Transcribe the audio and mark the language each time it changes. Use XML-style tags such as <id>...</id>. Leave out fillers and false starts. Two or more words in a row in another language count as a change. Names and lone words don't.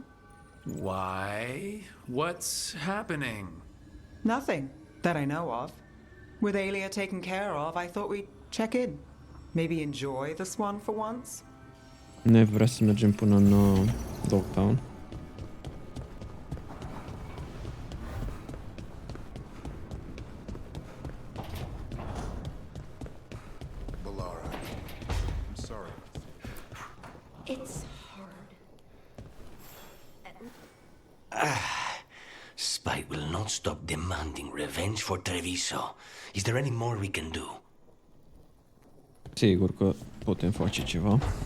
<en>Why? What's happening? Nothing that I know of. With Aelia taken care of, I thought we'd check in. Maybe enjoy the Swan for once?</en> <ro>Ne vrea să mergem până în Dogtown.</ro> <en>I'm sorry. It's hard. Spite will not stop demanding revenge for Treviso. Is there any more we can do?</en> <ro>Sigur că putem face ceva.</ro>